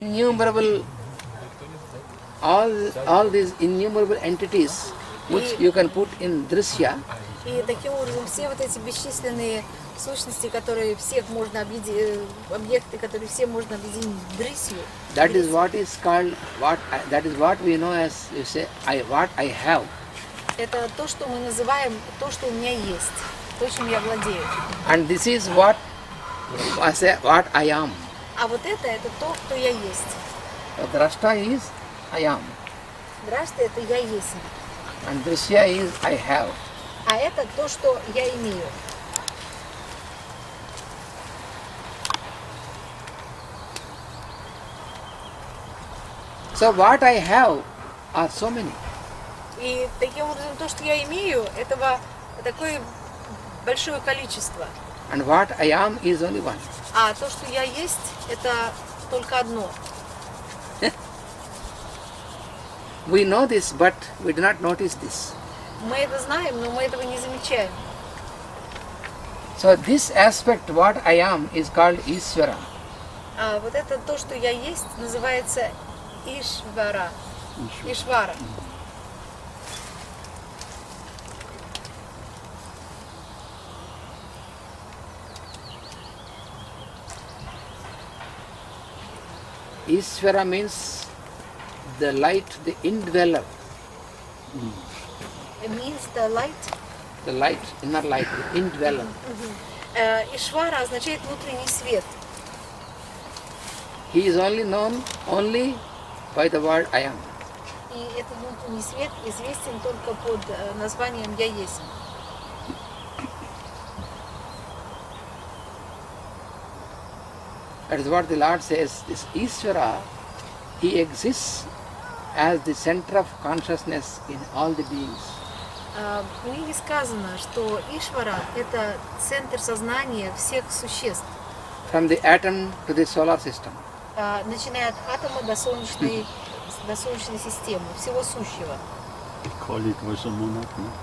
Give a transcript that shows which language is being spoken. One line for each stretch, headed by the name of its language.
English: innumerable, all these innumerable entities which you can put in drishya.
Russian: И таким образом все вот эти бесчисленные сущности, которые всех можно объединить, объекты, которые все можно объединить в дрисью.
English: That is what is called that is what we know as, you say, what I have.
Russian: Это то, что мы называем, то, что у меня есть, то, чем я владею.
English: And this is what I say, what I am.
Russian: А вот это то, кто я есть.
English: The drashta is I am.
Russian: Драшта — это я есть.
English: And drishya is I have.
Russian: А это то, что я имею.
English: So what I have are so many.
Russian: И таким образом то, что я имею, этого такое большое количество.
English: And what I am is only one.
Russian: А то, что я есть, это только одно.
English: We know this, but we do not notice this.
Russian: Мы это знаем, но мы этого не замечаем.
English: So this aspect, what I am, is called Ishvara.
Russian: А вот это то, что я есть, называется Ишвара. Ишвара.
English: Ishvara means the light, the indweller. It means the light. The light, inner light, the indweller.
Russian: Ишвара означает внутренний свет.
English: He is only known only by the word I am.
Russian: И этот внутренний свет известен только под названием «Я есть».
English: That is what the Lord says. This Ishvara, he exists as the center of consciousness in all the beings.
Russian: В книге сказано, что Ишвара — это центр сознания всех существ,
English: From the atom to the solar system.
Russian: начиная от атома до солнечной системы, всего сущего.
English: Call it was a monad, no?